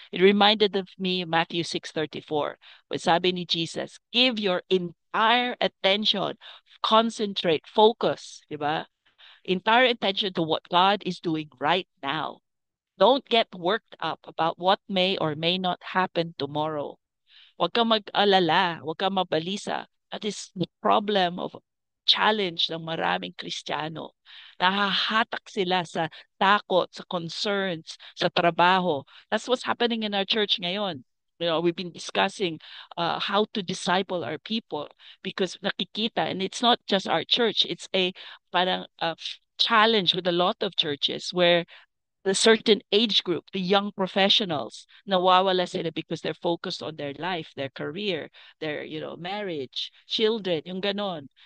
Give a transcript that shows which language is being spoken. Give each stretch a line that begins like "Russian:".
English: It reminded of me Matthew 6:34, when
Filipino: sabi ni Jesus,
English: give your entire attention, concentrate, focus, di ba? Entire attention to what God is doing right now. Don't get worked up about what may or may not happen tomorrow.
Filipino: Huwag kang mag-alala, huwag kang mabalisa.
English: That is the problem of challenge
Filipino: ng maraming Kristiyano. Nahahatak sila sa takot, sa concerns, sa trabaho.
English: That's what's happening in our church ngayon. We've been discussing how to disciple our people because nakikita, and it's not just our church, it's a parang challenge with a lot of churches where the certain age group, the young professionals,
Filipino: nawawala sila
English: because they're focused on their life, their career, their, marriage, children,
Filipino: yung ganon.